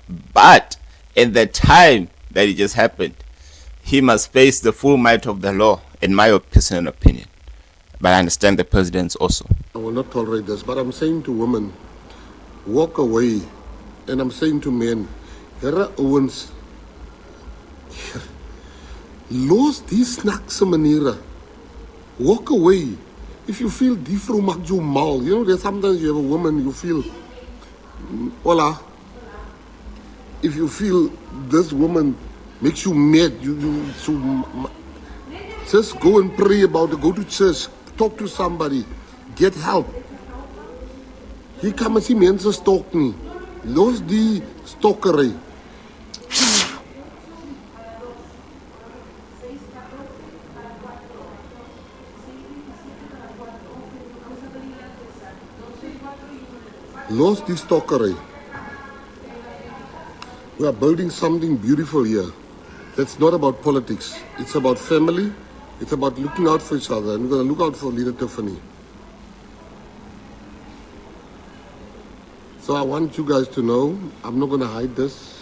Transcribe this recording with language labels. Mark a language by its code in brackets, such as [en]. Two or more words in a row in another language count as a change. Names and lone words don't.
[en] But in the time that it just happened, he must face the full might of the law, in my personal opinion. But I understand the president's also. I will not tolerate this, but I'm saying to women, walk away. And I'm saying to men, Hera Owens, [af] los die snaakse maniere. [en] Walk away. If you feel [af] die vrou maak jou mal, [en] you know, there's sometimes you have a woman, you feel, hola. If you feel this woman makes you mad, just go and pray about it, go to church, talk to somebody, get help. [af] Hier kan mens nie mense stok nie. Los die stokkery. Los die stokkery. [en] We are building something beautiful here. That's not about politics. It's about family. It's about looking out for each other. And we're going to look out for Leader Tiffany. So I want you guys to know, I'm not going to hide this.